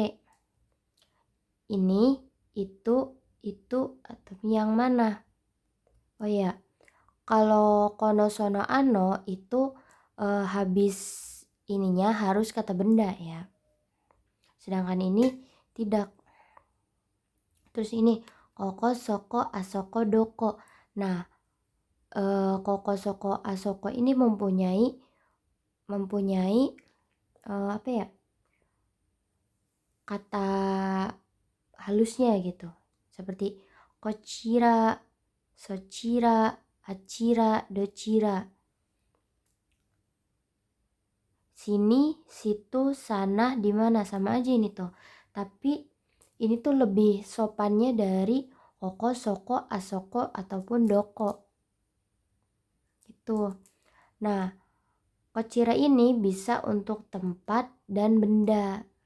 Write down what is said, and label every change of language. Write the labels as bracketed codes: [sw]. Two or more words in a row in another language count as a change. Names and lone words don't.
[id] Ini, itu, atau yang mana? Oh ya, kalau [ja] この その あの [id] itu habis ininya harus kata benda ya. Sedangkan ini tidak. Terus ini [ja] ここ、そこ, あそこ、どこ. [id] Nah, [ja] ここ、そこ、あそこ [id] ini mempunyai mempunyai kata halusnya gitu. Seperti [ja] こちら、そちら、あちら、どちら. [id] Sini, situ, sana, di mana, sama aja ini tuh. Tapi ini tuh lebih sopannya dari [ja] おこ、そこ、あそこ [id] ataupun doko. Gitu. Nah, kochira ini bisa untuk tempat dan benda.